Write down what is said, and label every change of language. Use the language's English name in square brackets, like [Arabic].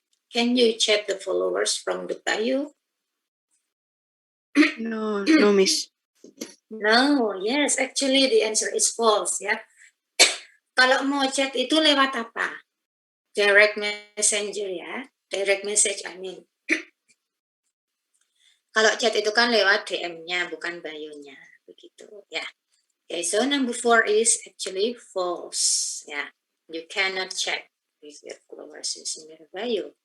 [English] Can you chat the followers from the bio? No, no, Miss. No, yes, actually the answer is false ya. [Indonesian] Kalau mau chat itu lewat apa? Direct messenger ya, direct message I mean. Kalau chat itu kan lewat DM-nya, bukan bio-nya, begitu ya. [English] Okay, so number 4 is actually false. Yeah, you cannot chat with your followers using your bio.